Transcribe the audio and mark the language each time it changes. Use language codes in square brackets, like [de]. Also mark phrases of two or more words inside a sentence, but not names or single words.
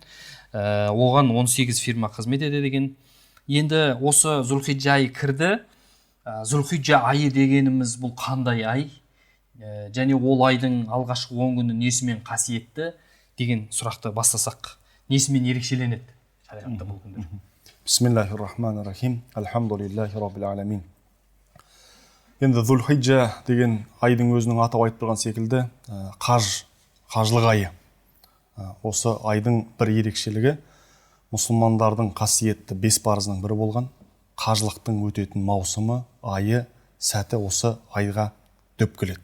[kk] Оған 18 фирма қызмет етеді екен. Енді осы Зүлхиджа айы кірді. Зүлхиджа айы дегеніміз бұл қандай ай? Және ол айдың алғашқы 10 күні несімен қасиетті деген сұрақты бастасақ. Несімен ерекшеленеді? Шариғатта бұл күндер. [ar] بسم الله الرحمن الرحيم. الحمد لله رب العالمين. [kk] Енді Зүлхиджа деген айдың өзінің атау айтып тұрған секілді қажылық айы. Осы айдың бір ерекшелігі мұсылмандардың қасиетті 5 парызының бірі болған қажылықтың өтетін маусымы, айы, сәті осы айға дөп келеді.